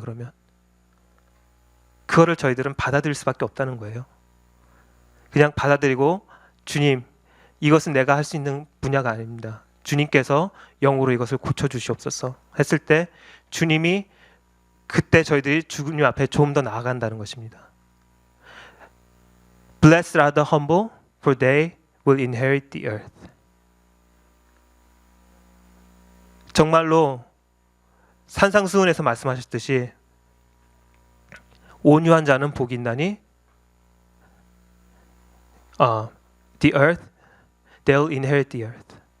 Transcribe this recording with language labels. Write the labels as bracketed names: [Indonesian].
[Korean] 그러면 그거를 저희들은 받아들일 수밖에 없다는 거예요. 그냥 받아들이고 주님 이것은 내가 할 수 있는 분야가 아닙니다. 주님께서 영으로 이것을 고쳐주시옵소서 했을 때 주님이 그때 저희들이 주님 앞에 좀 더 나아간다는 것입니다. [English] Blessed are the humble, for they will inherit the earth. [Korean] 정말로 산상수훈에서 말씀하셨듯이 온유한 자는 복이 있나니 [English] the earth, they'll inherit the earth.